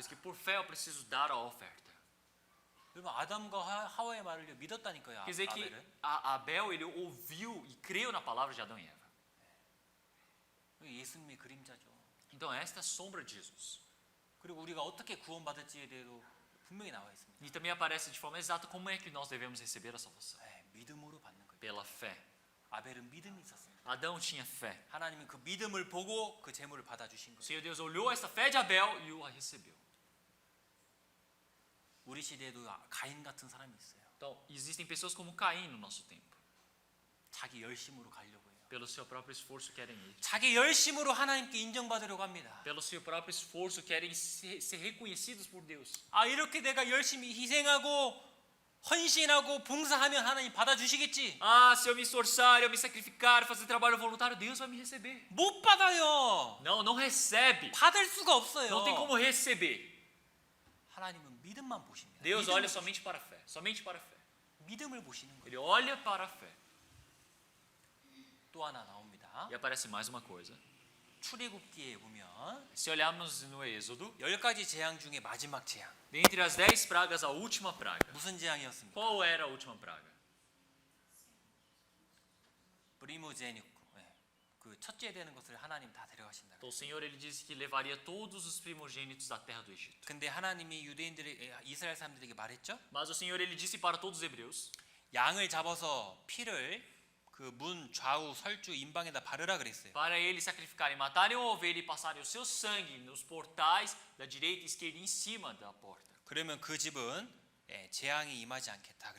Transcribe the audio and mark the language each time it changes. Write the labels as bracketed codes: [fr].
[pt] isso que por fé eu preciso dar a oferta. [ko] 여러분 아담과 하와의 말을 믿었다니까요. [pt] Quer dizer que [ko] 아벨은. [pt] Abel ele ouviu e creu na palavra de Adão e Eva. [ko] 예수님의 그림자죠. [pt] Então esta é a sombra de Jesus. [ko] 그리고 우리가 어떻게 구원받을지에 대해서 분명히 나와 있습니다. [pt] E também aparece de forma exata como é que nós devemos receber a salvação. [ko] 믿음으로 받는 거예요. [pt] Pela fé. [ko] 아벨은 믿음이 있었습니다. [pt] Adão tinha fé. [ko] 하나님은 그 믿음을 보고 그 제물을 받아주신 [pt] O [ko] 거예요. [pt] Senhor Deus olhou esta fé de Abel e o recebeu. [ko] 우리 시대에도 가인 같은 사람이 있어요. [pt] Então, existem pessoas como Caim no nosso tempo. [ko] 자기 열심으로 가려고 해요. [pt] Pelo seu próprio esforço querem ir. [ko] 자기 열심으로 하나님께 인정받으려고 합니다. [pt] Pelo seu próprio esforço querem ser reconhecidos por Deus. [ko] 아 이렇게 내가 열심히 희생하고 헌신하고 봉사하면 하나님 받아주시겠지. [pt] Se eu me esforçar, eu me sacrificar, fazer trabalho voluntário, Deus vai me receber. [ko] 못 받아요. [pt] Não recebe. [ko] 받을 수가 없어요. [pt] Não tem como receber. [ko] 하나님은 믿음만 보십니다. [pt] Deus [ko] 믿음을 [pt] olha somente para a fé. Somente para a fé. [ko] 믿음을 보시는 거예요. [pt] Ele olha para a fé. [ko] 또 하나 나옵니다. 있습니다. [pt] E aparece mais uma coisa. [ko] 출애굽기에 보면 [pt] Se olharmos no Êxodo, [ko] 10가지 재앙 중에 마지막 재앙. [pt] dentre as 10 pragas, a última praga. [ko] 무슨 재앙이었습니까? [pt] Qual era a última praga? 브리모제니쿠. [ko] 그 첫째 되는 것을 하나님 다 데려가신다. [pt] Então o Senhor ele disse que levaria todos os primogênitos da terra do Egito. [ko] 근데 하나님이 이스라엘 사람들에게 말했죠. [pt] Mas o Senhor ele disse para todos os hebreus: [ko] 양을 잡아서 피를 그 문 좌우 설주 임방에다 바르라 그랬어요. [pt] para eles sacrificarem, matarem uma ovelha e passarem o seu sangue nos portais da direita e esquerda em cima da porta. [ko] 그러면 그 집은 재앙이 임하지 않겠다. 그랬어요.